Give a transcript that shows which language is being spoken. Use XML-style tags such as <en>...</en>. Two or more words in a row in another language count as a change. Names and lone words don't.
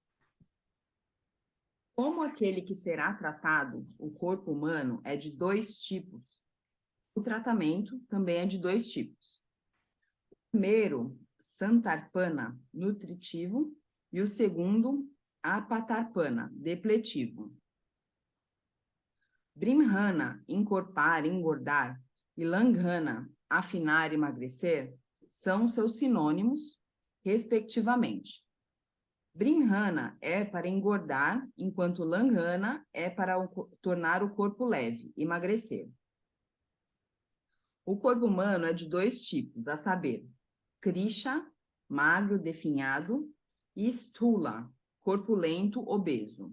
<pt>Como aquele que será tratado, o corpo humano, é de dois tipos, o tratamento também é de dois tipos. O primeiro, santarpana, nutritivo, e o segundo, apatarpana, depletivo. Brimhana, encorpar, engordar, e langhana, afinar, emagrecer, são seus sinônimos, respectivamente. Brimhana é para engordar, enquanto langhana é para tornar o corpo leve, emagrecer. O corpo humano é de dois tipos, a saber, Krisha, magro, definhado, e Stula, corpulento, obeso.</pt>